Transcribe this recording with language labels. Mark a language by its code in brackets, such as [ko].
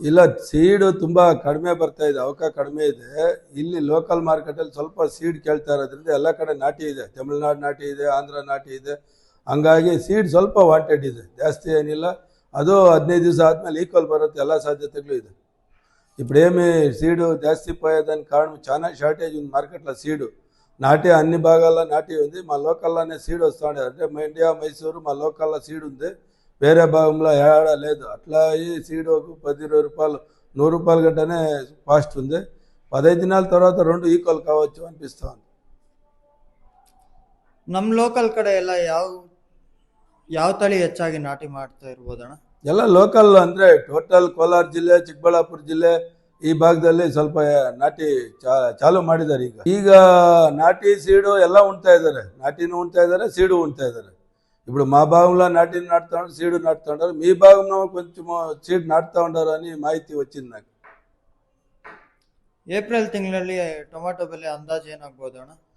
[kn] ಇಲ್ಲ, ಸೀಡು ತುಂಬ ಕಡಿಮೆ ಬರ್ತಾ ಇದೆ, ಅವಕಾಶ ಕಡಿಮೆ ಇದೆ. ಇಲ್ಲಿ ಲೋಕಲ್ ಮಾರ್ಕೆಟಲ್ಲಿ ಸ್ವಲ್ಪ ಸೀಡ್ ಕೇಳ್ತಾ ಇರೋದ್ರಿಂದ ಎಲ್ಲ ಕಡೆ ನಾಟಿ ಇದೆ. ತಮಿಳ್ನಾಡು ನಾಟಿ ಇದೆ, ಆಂಧ್ರ ನಾಟಿ ಇದೆ. ಹಂಗಾಗಿ ಸೀಡ್ ಸ್ವಲ್ಪ ವಾಂಟೆಡ್ ಇದೆ, ಜಾಸ್ತಿ ಏನಿಲ್ಲ. ಅದು 15 ದಿವಸ ಆದಮೇಲೆ ಈಕ್ವಲ್ ಬರುತ್ತೆ, ಎಲ್ಲ [te] సాధ్యతలు [kn] ಇದೆ. [te] ఇప్పుడేమి సీడు జాస్తి పోయేదానికి కారణం చాలా షార్టేజ్ ఉంది మార్కెట్లో. సీడు నాటి అన్ని భాగాల్లో నాటి ఉంది, మా లోకల్లోనే సీడ్ వస్తుంది. అంటే మండ్య, మైసూరు మా లోకల్లో సీడ్ ఉంది, వేరే భాగంలో ఏడా లేదు. అట్లా ఈ సీడ్ ఒక 10-20 రూపాయలు, 100 రూపాయల గంటనే కాస్ట్ ఉంది. 15 దినాల తర్వాత 2 ఈక్వల్ కావచ్చు అనిపిస్తూ ఉంది. [kn] ನಮ್ಮ ಲೋಕಲ್ ಕಡೆ ಎಲ್ಲ ಯಾವ ತಳಿ ಹೆಚ್ಚಾಗಿ ನಾಟಿ ಮಾಡ್ತಾ ಇರ್ಬೋದಣ್ಣ? ಎಲ್ಲ ಲೋಕಲ್ ಅಂದರೆ ಟೋಟಲ್ ಕೋಲಾರ ಜಿಲ್ಲೆ, ಚಿಕ್ಕಬಳ್ಳಾಪುರ ಜಿಲ್ಲೆ, ಈ ಭಾಗದಲ್ಲಿ ಸ್ವಲ್ಪ ನಾಟಿ ಚಾಲು ಮಾಡಿದ್ದಾರೆ. ಈಗ ನಾಟಿ ಸೀಡು ಎಲ್ಲ ಉಣ್ತಾ ಇದ್ದಾರೆ, ನಾಟಿನೂ ಉಣ್ತಾ ಇದ್ದಾರೆ, ಸೀಡು ಉಣ್ತಾ ಇದ್ದಾರೆ. [te] ఇప్పుడు మా భాగంలో నాటిని నాటుతా ఉన్నారు, సీడు నాటుతా ఉన్నారు. మీ భాగంలో కొంచెం సీడ్ నాటుతా ఉన్నారు అని [kn] ಮಾಹಿತಿ [te] వచ్చింది నాకు. [kn] ಏಪ್ರಿಲ್ ತಿಂಗಳಲ್ಲಿ ಟೊಮಾಟೊ ಬೆಲೆ ಅಂದಾಜು ಏನಾಗ್ಬೋದು ಅಣ್ಣ?